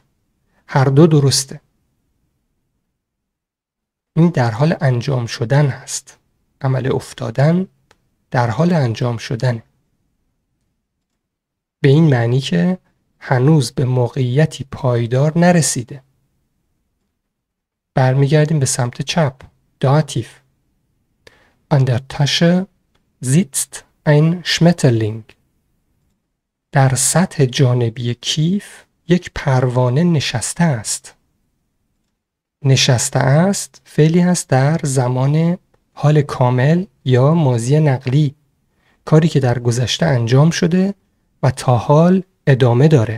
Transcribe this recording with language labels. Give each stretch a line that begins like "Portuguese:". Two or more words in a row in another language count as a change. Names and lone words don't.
Persian: هر دو درسته. این در حال انجام شدن هست. عمل افتادن در حال انجام شدن. به این معنی که هنوز به موقعیتی پایدار نرسیده. برمیگردیم به سمت چپ. داتیف.
German: An der Tasche sitzt ein Schmetterling.
Persian: در سطح جانبی کیف یک پروانه نشسته است. نشسته است فعلی هست در زمان حال کامل یا ماضی نقلی، کاری که در گذشته انجام شده و تا حال ادامه داره.